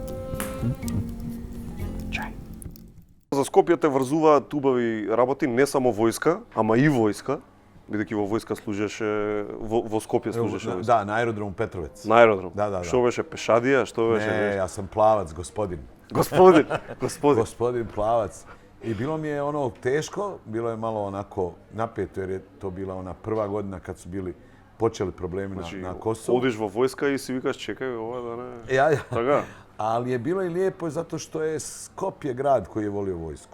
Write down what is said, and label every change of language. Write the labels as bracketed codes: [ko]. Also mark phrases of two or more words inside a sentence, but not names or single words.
[mk] За Скопје те врзуваат убави работи, не само војска, ама и војска, бидејќи во војска служеше, во Скопје служеше војска. Да, на аеродром Петровец. На аеродром? Да. Што беше пешадија, што беше? Не, јас сам плавац, господин. Господин. Господин плавац. [hr] I bilo mi je ono teško, bilo je malo onako napeto jer je to bila ona prva godina kad su počeli problemi na Kosovu. [mk] Одиш во војска и си викаш [hr] čekaj ovo da ne... [mk] Ja. Така? [hr] Ali je bilo i lijepo zato što je Skopje grad koji je volio vojsku.